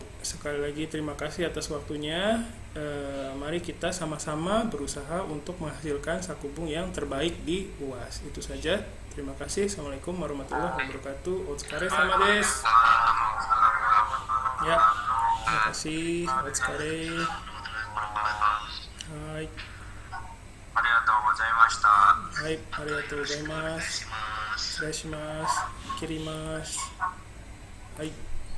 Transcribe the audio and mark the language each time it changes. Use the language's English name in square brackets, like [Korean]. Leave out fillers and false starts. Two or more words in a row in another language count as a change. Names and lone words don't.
[Indonesian] Sekali lagi terima kasih atas waktunya. Mari kita sama-sama berusaha untuk menghasilkan sakubung yang terbaik di UAS. Itu saja. Terima kasih. [Arabic] السلام عليكم ورحمة الله وبركاته. [Japanese] お疲れ様です. [Indonesian] Ya, terima kasih. [Japanese] Otsukare. Hai. ありがとうございました。はい、ありがとうございます。失礼します。切ります。はい。